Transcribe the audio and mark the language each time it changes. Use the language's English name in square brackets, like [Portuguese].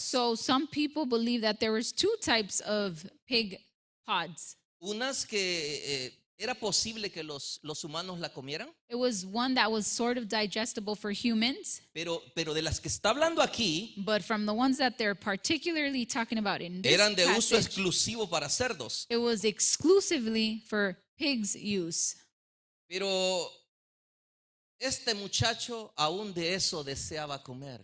[English] So some people believe that there was two types of pig pods. [Spanish] Unas que era posible que los humanos la comieran, [English] It was one that was sort of digestible for humans, [Spanish] pero de las que está hablando aquí, [English] but from the ones that they're particularly talking about in this [Spanish] eran de uso [English] passage, [Spanish] exclusivo para cerdos. [English] it was exclusively for pigs' use. [Spanish] Pero este muchacho aún de eso deseaba comer.